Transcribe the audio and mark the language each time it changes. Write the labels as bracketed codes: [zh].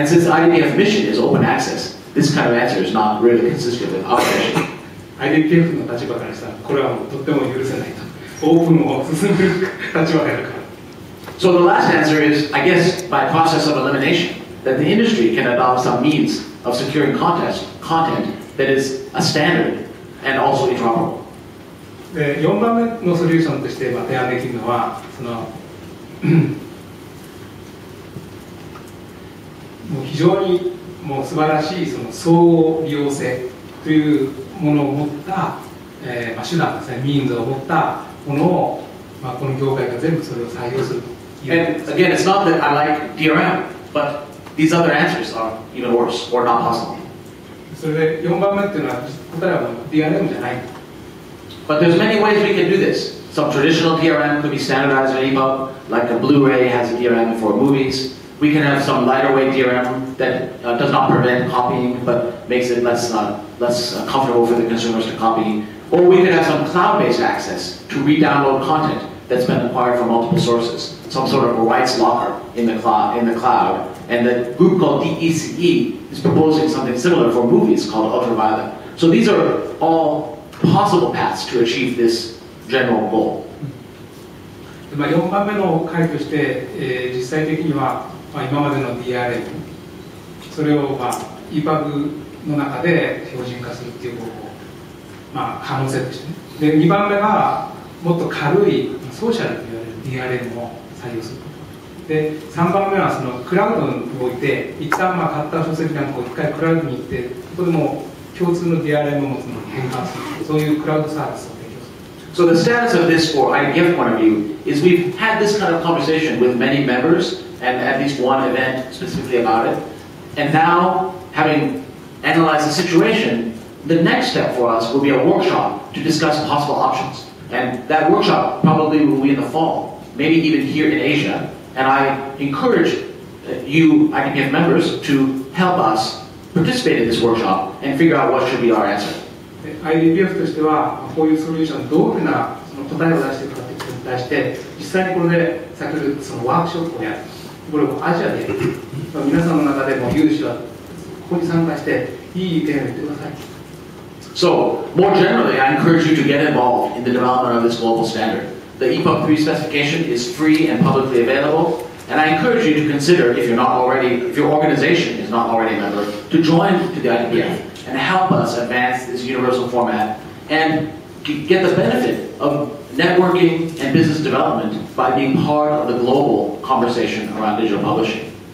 [en] And since the IDPF mission is open access, this kind of answer is not really consistent with our mission. [ja] IDPF の立場からしたらこれはもうとっても許せないと。オープンを進める立場であるから。 [en] So the last answer is, I guess, by process of elimination, that the industry can adopt some means of securing content that is a standard and also interoperable. [ja] で4番目のソリューションとして提案できるのは、そのもう非常にもう素晴らしいその相互利用性というものを持った、手段ですね、ミーンズを持ったものを、この業界が全部それを採用するという。 [en] And again, it's not that I like DRM, but these other answers are even worse or not possible. [ja] それで4番目っていうのは答えは DRM じゃない。 [en] But there's many ways we can do this. Some traditional DRM could be standardized in EPUB, like a Blu-ray has a DRM for movies. We can have some lighter weight DRM that does not prevent copying, but makes it less comfortable for the consumers to copy. Or we could have some cloud-based access to re-download content that's been acquired from multiple sources, some sort of a rights locker in the cloud. And the group called DECE is proposing something similar for movies called Ultraviolet. So these are all possible paths to achieve this general goal. [ja] 4番目の回として、実際的には、今までの DRM それを、EPUB の中で標準化するっていう方法、可能性としてね。で2番目がもっと軽いソーシャルと言われる DRM を採用する。で3番目はそのクラウドにおいて一旦買った書籍なんかを一回クラウドに行ってここでも共通の DRM を持つのに変換するそういうクラウドサービスを提供する。 [en] So the status of this, for IDPF point of view, is we've had this kind of conversation with many members and at least one event specifically about it. And now, having analyzed the situation, the next step for us will be a workshop to discuss possible options. And that workshop probably will be in the fall, maybe even here in Asia. And I encourage you, IDPF members, to help us participate in this workshop and figure out what should be our answer. [ja] IDPF としてはこういうソリューションどういうふうなその答えを出していくかということに対して実際にこれで先ほどそのワークショップをやるこれをアジアでやる皆さんの中でも有志はここに参加していい意見を言ってください。 [en] So, more generally, I encourage you to get involved in the development of this global standard. The EPUB 3 specification is free and publicly available, and I encourage you to consider, if your organization is not already a member, to join to the IDPF and help us advance this universal format and get the benefit of networking and business development by being part of the global conversation around digital publishing.